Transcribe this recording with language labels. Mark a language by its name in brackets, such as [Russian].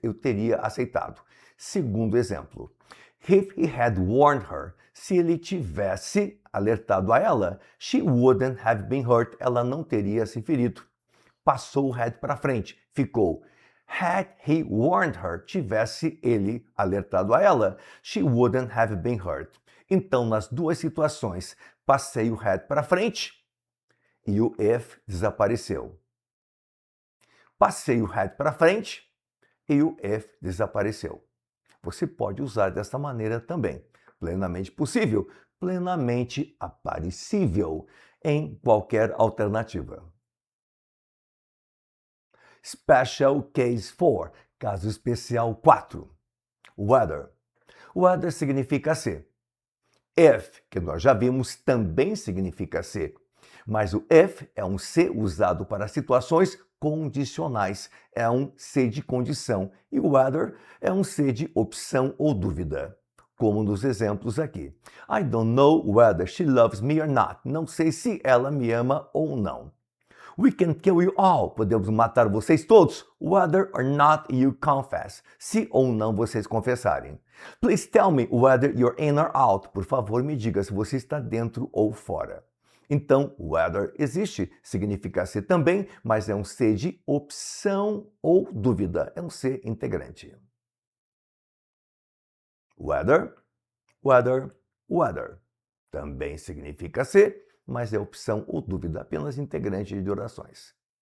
[Portuguese] Eu teria aceitado. Segundo exemplo. If he had warned her, se ele tivesse alertado a ela, she wouldn't have been hurt. Ela não teria se ferido. Passou o had para frente, ficou had he warned her, tivesse ele alertado a ela, she wouldn't have been hurt. Então, nas duas situações, passei o had para frente e o if desapareceu. Passei o had para frente e o if desapareceu. Você pode usar dessa maneira também. Plenamente possível, plenamente aparecível em qualquer alternativa. [English] Special Case 4, caso especial 4. Whether. [Portuguese] Whether significa se. If, que nós já vimos, também significa se. Mas o if é um se usado para situações condicionais. É um se de condição. E o whether é um se de opção ou dúvida. Como nos exemplos aqui. [English] I don't know whether she loves me or not. [Portuguese] Não sei se ela me ama ou não. We can kill you all. Podemos matar vocês todos. [English] Whether or not you confess. [Portuguese] Se ou não vocês confessarem. [English] Please tell me whether you're in or out. [Portuguese] Por favor, me diga se você está dentro ou fora. Então, whether existe, significa se também, mas é um se de opção ou dúvida. É um se integrante. Whether, whether, whether. Também significa se, mas é opção ou dúvida, apenas integrante de orações.